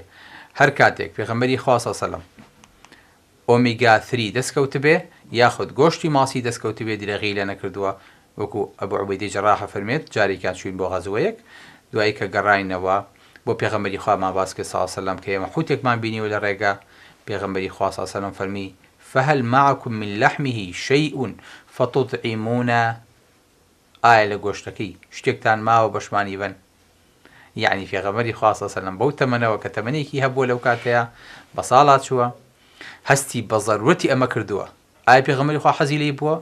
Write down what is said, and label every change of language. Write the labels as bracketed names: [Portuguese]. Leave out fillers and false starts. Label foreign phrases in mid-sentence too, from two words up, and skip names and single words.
[Central Kurdish] هەر کاتێک پێغەمبەری خوا [Arabic] صلی الله علیه و سلم [Central Kurdish] ئۆمیگا 3 دەستکەوت بێ یاخود گۆشتی ماسی دەستکەوت بێ درێغی لە نەکردووە وەکو ئەبوو عوبەیدی جەراح فەرمێت جارێکیان چوین بۆ غەزوەیەک دوایی کە گەڕاینەوە بۆ پێغەمبەری خوامان باس کرد [Arabic] صلی الله علیه و سلم [Central Kurdish] کە ئێمە حوتێکمان بینیوە لە ڕێگە پێغەمبەری خوا [Arabic] صلی الله علیه و سلم [Central Kurdish] فەرمی [Arabic] فهل معكم من لحمه شيء فتطعمون [Central Kurdish] ئایا لە گۆشتەکەی شتێکتان ماوە بەشمانی بن. یعنی پێغەمبەری خوا [Arabic] صلی الله علیه و سلم [Central Kurdish] بەو تەمەنەوە کە تەمەنێکی هەبووە لەو کاتەیە بە ساڵات چووە هەستی بە ضەرورەتی ئەمە کردووە. ئایا پێغەمبەری خوا حەزی لێی بووە؟